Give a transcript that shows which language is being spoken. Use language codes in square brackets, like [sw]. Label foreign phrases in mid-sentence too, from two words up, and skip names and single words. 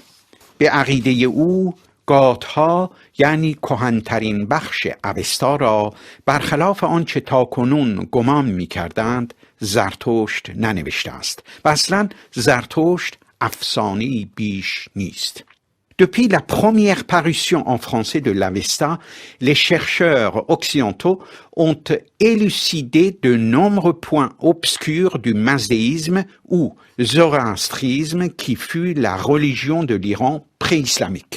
[fa] به عقیده او گاتها یعنی کهن‌ترین بخش اوستا را برخلاف آنچه تاکنون گمان می‌کردند زرتشت ننوشته است و اصلاً زرتشت افسانه‌ای بیش نیست. [fr] Depuis la première parution en français de l'Avesta, les chercheurs occidentaux ont élucidé de nombreux points obscurs du mazdéisme ou zoroastrisme qui fut la religion de l'Iran pré-islamique.